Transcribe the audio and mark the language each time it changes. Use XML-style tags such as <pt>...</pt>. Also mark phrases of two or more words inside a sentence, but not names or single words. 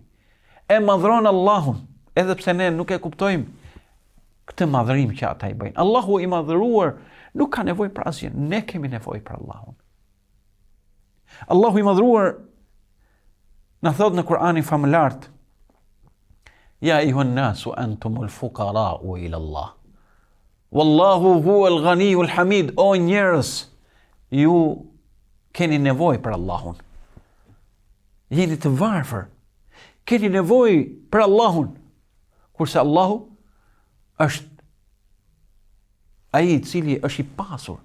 <sq>E madhron Allahun, edhe pse ne nuk e kuptojmë këtë madhërim që ata i bëjnë. Allahu i madhëruar nuk ka nevojë për asgjë, ne kemi nevojë për Allahun. Allahu i madhëruar na thot në Kur'anin famëlart:</sq> <ar>يا أيها الناس أنتم الفقراء إلى الله. والله هو الغني الحميد.</ar> <sq>O njerëz, ju keni nevojë për Allahun. Jeni të varfër. Keni nevojë për Allahun. Kurse Allahu është ai i cili është i pasur.</sq>